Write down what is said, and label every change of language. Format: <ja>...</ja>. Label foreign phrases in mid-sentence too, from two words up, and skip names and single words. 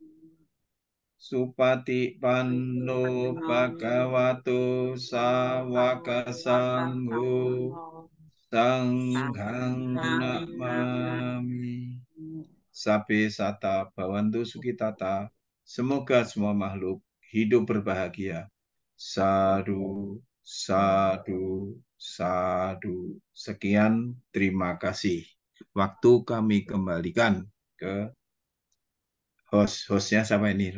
<pi>Supati Panno Bhagavato Sawaka Sangho Sanghang Namami. Sabe sata bhavantu sukitata.</pi> <id>Semoga semua makhluk hidup berbahagia. Sadu, sadu, sadu. Sekian, terima kasih. Waktu kami kembalikan ke hostnya siapa ini?</id>